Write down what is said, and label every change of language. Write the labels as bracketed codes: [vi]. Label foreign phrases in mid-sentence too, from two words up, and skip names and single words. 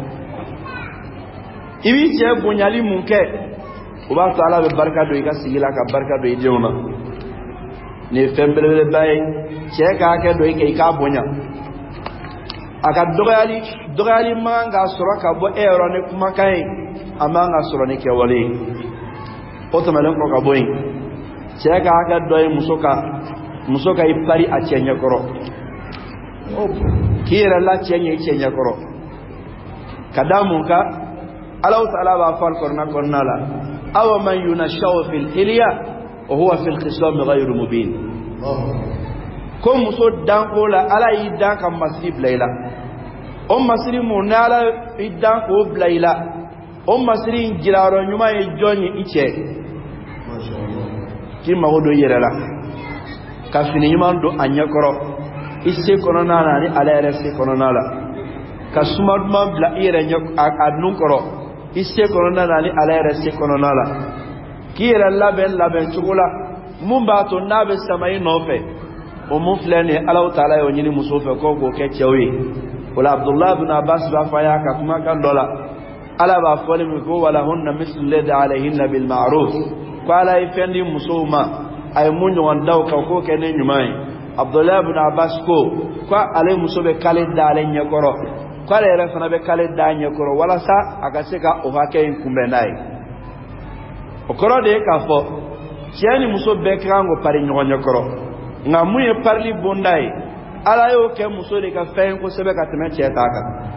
[bm] i b'i cɛ bonyali mun kɛ o b'a to Ala bɛ barika don i ka sigi la ka barika don i denw na nin ye fɛn belebeleba ye cɛ ka hakɛ dɔ i kɛ i k'a bonya a ka dɔgɔyali man kan k'a sɔrɔ ka bɔ e yɔrɔ ni kumakan ye a man kan ka sɔrɔ ni kɛwale ye o tɛmɛnen kɔ ka bɔ yen cɛ ka hakɛ dɔ ye muso ka i pari a cɛ ɲɛkɔrɔ k'i yɛrɛ la cɛ ɲɛ i cɛ ɲɛkɔrɔ ka da mun kan [ar] الله تعالى [bm] b'a fɔ Al-Qur'an kɔnɔna la [ar] أومن ينشأ في الحلية وهو في الخصام غير مبين [bm] ko muso danko la Ala y'i dan ka masiri bila i la o masiri mun ni Ala y'i dan k'o bila i la o masiri in jirayɔrɔ ɲuman ye jɔn ye i cɛ k'i mago don i yɛrɛ la ka fini ɲuman don a ɲɛkɔrɔ i se kɔnɔna na ni Ala yɛrɛ se kɔnɔna la ka suma duman bila i yɛrɛ a nun kɔrɔ i se kɔnɔna na ni Ala yɛrɛ se kɔnɔna la k'i yɛrɛ labɛn cogo la mun b'a to n'a bɛ sama i nɔfɛ o mun filɛ nin ye [ar] الله تعالى [bm] y'o ɲini muso fɛ ko k'o kɛ cɛw ye o la Abdullah ibn Abbas b'a fɔ a y'a ka kumakan dɔ la Ala b'a fɔli min ko [ar] ولهن مثل الذي عليهن بالمعروف [bm] ko Ala ye fɛn di musow ma a ye mun ɲɔgɔn da o kan k'o kɛ ne ɲuman ye Abdullah ibn Abbas ko ale muso bɛ kale da ale ɲɛkɔrɔ ko ale yɛrɛ fana bɛ kale da a ɲɛkɔrɔ walasa a ka se ka o hakɛ in kunbɛn n'a ye o kɔrɔ de ye k'a fɔ cɛ ni muso bɛɛ ka kan k'o pari ɲɔgɔn ɲɛkɔrɔ nka mun ye parili bonda ye Ala y'o kɛ muso de ka fɛn kosɛbɛ ka tɛmɛ cɛ ta kan